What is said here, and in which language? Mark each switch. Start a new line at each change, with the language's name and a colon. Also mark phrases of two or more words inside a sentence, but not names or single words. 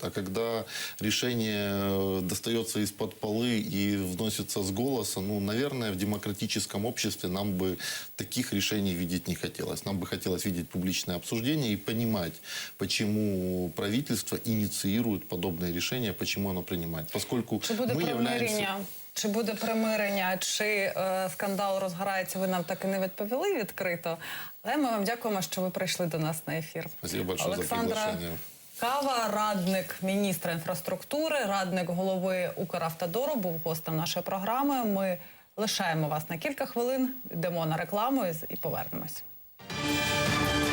Russian: А когда решение достается из-под полы и вносится с голоса, ну, наверное, в демократическом обществе нам бы таких решений видеть не хотелось. Нам бы хотелось видеть публичное обсуждение и понимать, почему правительство инициирует подобные решения, почему оно принимает. Поскольку
Ukrainian: Чи буде
Russian: мы
Ukrainian: примирення?
Russian: являемся...
Ukrainian: Чи буде примирення, чи скандал розгорається, ви нам так і не відповіли відкрито. Але ми вам дякуємо, що ви прийшли до нас на ефір.
Russian: Спасибо большое за
Ukrainian: Олександра
Russian: приглашение.
Ukrainian: Кава, радник міністра інфраструктури, радник голови Укравтодору, був гостем нашої програми. Ми лишаємо вас на кілька хвилин, йдемо на рекламу і повернемось.